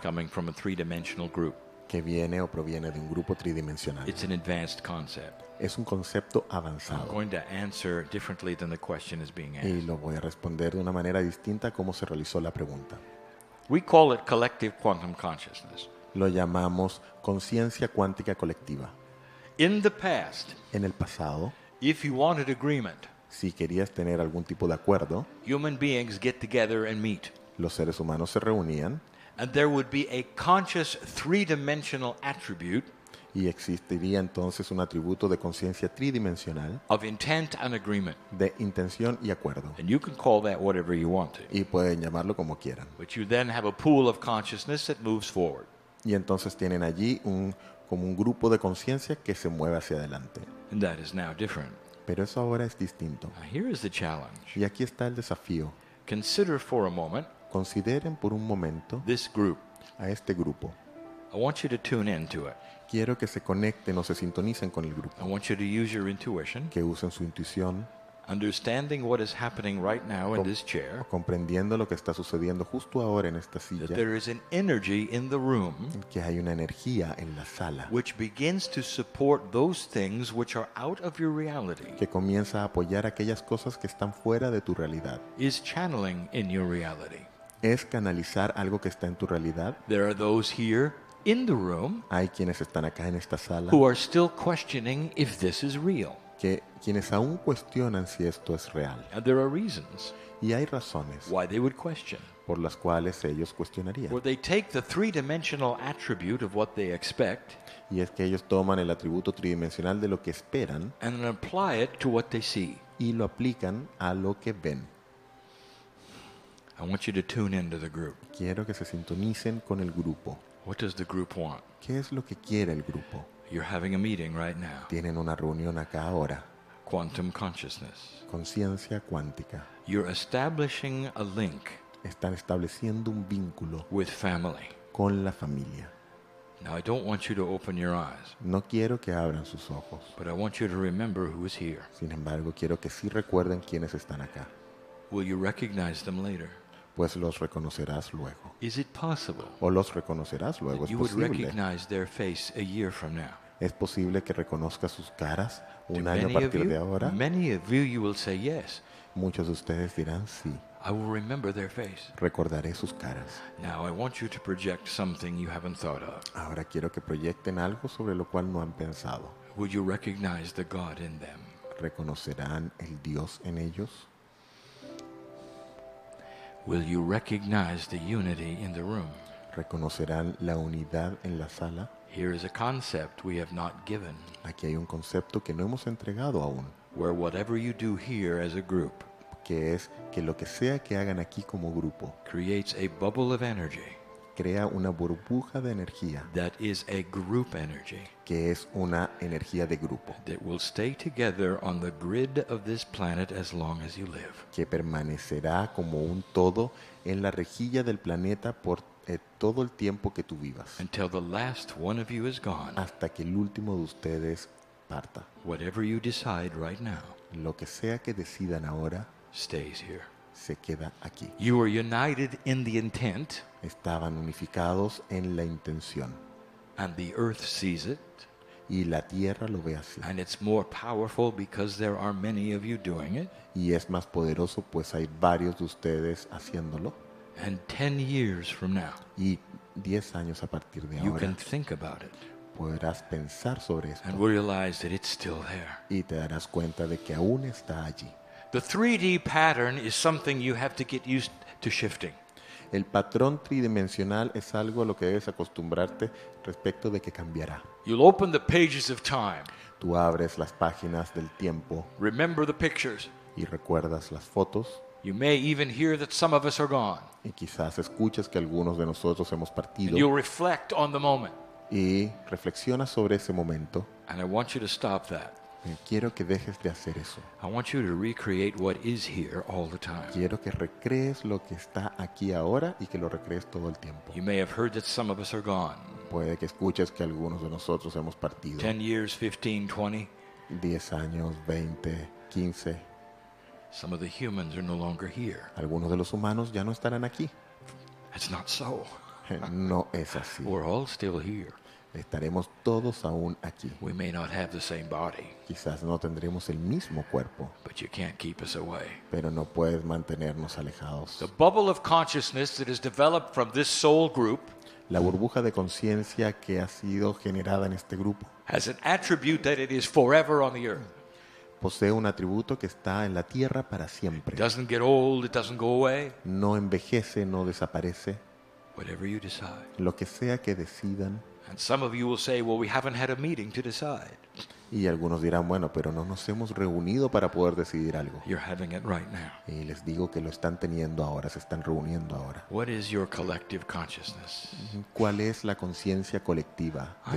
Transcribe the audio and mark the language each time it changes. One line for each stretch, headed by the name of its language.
English: coming from a three-dimensional group.
Spanish: que viene o proviene de un grupo tridimensional.
English: It's an advanced concept.
Spanish: Es un concepto
English: I'm
Spanish: avanzado
English: going to answer differently than the question is being
Spanish: y
English: asked.
Spanish: lo voy a responder de una manera distinta a cómo se realizó la pregunta.
English: We call it collective quantum consciousness.
Spanish: Lo llamamos conciencia cuántica colectiva.
English: In the past,
Spanish: En el pasado,
English: if you wanted agreement,
Spanish: si querías tener algún tipo de acuerdo,
English: human beings get together and meet.
Spanish: los seres humanos se reunían
English: And there would be a conscious three-dimensional attribute
Spanish: y existiría entonces un atributo de conciencia tridimensional
English: of intent and agreement.
Spanish: de intención y acuerdo.
English: And you can call that whatever you want to.
Spanish: Y pueden llamarlo como quieran.
English: But you then have a pool of consciousness that moves forward.
Spanish: Y entonces tienen allí como un grupo de conciencia que se mueve hacia adelante.
English: And that is now different.
Spanish: Pero eso ahora es distinto.
English: Now here is the challenge.
Spanish: Y aquí está el desafío.
English: Consider for a moment
Spanish: Consideren por un momento
English: this group.
Spanish: a este grupo.
English: I want you to tune into it.
Spanish: Quiero que se conecten o se sintonicen con el grupo,
English: I want you to use your intuition,
Spanish: que usen su intuición,
English: understanding what is happening right now in this chair,
Spanish: comprendiendo lo que está sucediendo justo ahora en esta
English: that
Spanish: silla,
English: there is an energy in the room
Spanish: que hay una energía en la sala
English: which begins to support those things which are out of your reality,
Spanish: que comienza a apoyar aquellas cosas que están fuera de tu realidad.
English: is channeling in your reality.
Spanish: Es canalizar algo que está en tu realidad.
English: There are those here in the room
Spanish: Hay quienes están acá en esta sala,
English: who are still questioning if this is real.
Spanish: quienes aún cuestionan si esto es real.
English: And there are reasons
Spanish: Y hay razones
English: why they would question.
Spanish: por las cuales ellos cuestionarían.
English: Where they take the three-dimensional attribute of what they expect
Spanish: Y es que ellos toman el atributo tridimensional de lo que esperan
English: and then apply it to what they see.
Spanish: y lo aplican a lo que ven.
English: I want you to tune into the group.
Spanish: Quiero que se sintonicen con el grupo.
English: What does the group want?
Spanish: ¿Qué es lo que quiere el grupo?
English: You're having a meeting right now.
Spanish: Tienen una reunión acá ahora.
English: Quantum consciousness.
Spanish: Conciencia cuántica.
English: You're establishing a link
Spanish: Están estableciendo un vínculo
English: with family.
Spanish: con la familia.
English: Now, I don't want you to open your eyes,
Spanish: No quiero que abran sus ojos.
English: but I want you to remember who is here.
Spanish: Sin embargo, quiero que sí recuerden quiénes están acá,
English: Will you recognize them later?
Spanish: pues los reconocerás luego.
English: Is it possible
Spanish: O los reconocerás luego.
English: that
Spanish: Es
English: you would
Spanish: posible.
English: recognize their face a year from now?
Spanish: Es posible que reconozcas sus caras
English: To
Spanish: un año a partir de ahora.
English: many of you will say yes.
Spanish: Muchos de ustedes dirán sí.
English: I will remember their face.
Spanish: Recordaré sus caras.
English: Now, I want you to project something you haven't thought of.
Spanish: Ahora quiero que proyecten algo sobre lo cual no han pensado.
English: Will you recognize the God in them?
Spanish: ¿Reconocerán el Dios en ellos?
English: Will you recognize the unity in the room?
Spanish: Reconocerán la unidad en la sala.
English: Here is a concept we have not given,
Spanish: Aquí hay un concepto que no hemos entregado aún,
English: where whatever you do here as a group
Spanish: que es que lo que sea que hagan aquí como grupo
English: creates a bubble of energy
Spanish: crea una burbuja de energía
English: that is a group energy
Spanish: que es una energía de grupo
English: that will stay together on the grid of this planet as long as you live.
Spanish: que permanecerá como un todo en la rejilla del planeta por todo el tiempo que tú vivas,
English: Until the last one of you is gone.
Spanish: hasta que el último de ustedes parta.
English: Whatever you decide right now
Spanish: Lo que sea que decidan ahora
English: stays here.
Spanish: se queda aquí.
English: You are united in the intent,
Spanish: Estaban unificados en la intención
English: and the earth sees it,
Spanish: y la tierra lo ve así.
English: and it's more powerful because there are many of you doing it.
Spanish: Y es más poderoso pues hay varios de ustedes haciéndolo.
English: And 10 years from now,
Spanish: Y 10 años a partir de
English: you
Spanish: ahora
English: can think about it
Spanish: podrás pensar sobre esto
English: and realize that it's still there.
Spanish: y te darás cuenta de que aún está allí.
English: The 3D pattern is something you have to get used to shifting.
Spanish: El patrón tridimensional es algo a lo que debes acostumbrarte respecto de que cambiará.
English: You'll open the pages of time,
Spanish: Tú abres las páginas del tiempo
English: remember the pictures.
Spanish: y recuerdas las fotos
English: You may even hear that some of us are gone.
Spanish: y quizás escuches que algunos de nosotros hemos
English: And
Spanish: partido
English: you'll reflect on the moment.
Spanish: y reflexionas sobre ese momento.
English: And I want you to stop that.
Spanish: Quiero que dejes de hacer eso.
English: I want you to recreate what is here all the time.
Spanish: Quiero que recrees lo que está aquí ahora y que lo recrees todo el tiempo.
English: You may have heard that some of us are gone.
Spanish: Puede que escuches que algunos de nosotros hemos partido.
English: 10 years, 15, 20.
Spanish: 10 años, 20, 15.
English: Some of the humans are no longer here.
Spanish: Algunos de los humanos ya no estarán aquí.
English: It's not so.
Spanish: No es así.
English: We're all still here.
Spanish: Estaremos todos aún aquí.
English: We may not have the same body,
Spanish: Quizás no tendremos el mismo cuerpo,
English: but you can't keep us away.
Spanish: pero no puedes mantenernos alejados.
English: The bubble of consciousness that is developed from this soul group
Spanish: La burbuja de conciencia que ha sido generada en este grupo
English: has an attribute that it is forever on the earth.
Spanish: posee un atributo que está en la tierra para siempre.
English: It doesn't get old, it doesn't go away.
Spanish: No envejece, no desaparece.
English: Whatever you decide.
Spanish: Lo que sea que decidan.
English: And some of you will say, well, we haven't had a meeting to decide.
Spanish: Y algunos dirán, bueno, pero no nos hemos reunido para poder decidir algo.
English: You're having it right now.
Spanish: Y les digo que lo están teniendo ahora, se están reuniendo ahora.
English: What is your collective consciousness?
Spanish: ¿Cuál es la conciencia colectiva de